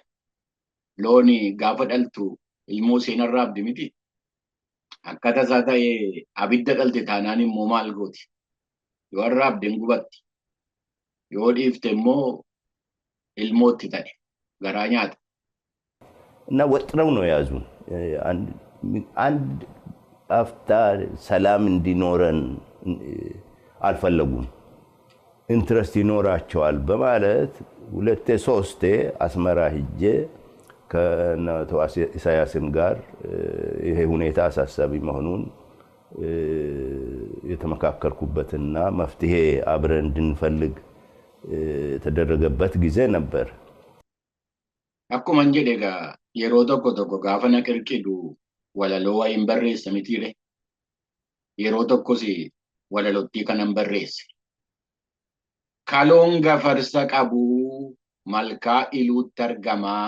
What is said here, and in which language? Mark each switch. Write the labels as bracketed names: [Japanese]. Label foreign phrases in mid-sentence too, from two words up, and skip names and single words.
[Oromo] Looni gaafa dhaltu ilmoo seen arraabdi miti. Akka tasaa ta'ee abidda dhalte taanaan immoo maal gooti? Yoo arraabde hin gubatti. Yoo dhiifte immoo ilmootti ta'e garaa nyaata. [Amharic] እና ወጥረው ነው ያዙን። አንድ አፍታ ሰላም እንዲኖረን አልፈለጉም። ኢንትረስት ይኖራቸዋል በማለት ሁለቴ ሶስቴ አስመራ ሂጄ ከነቶ ኢሳያስም ጋር ይሄ ሁኔታ አሳሳቢ መሆኑን የተመካከርኩበትና መፍትሄ አብረን እንድንፈልግ የተደረገበት ጊዜ ነበር። [Oromo] Akkuma hin jedhe egaa yeroo tokko tokko gaafa na qirqidu walaloo wayiin barreessa mitiire. Yeroo tokkos walalootti kanan barreesse. Kaloon gafarsa qabu malkaa iluutti argamaa.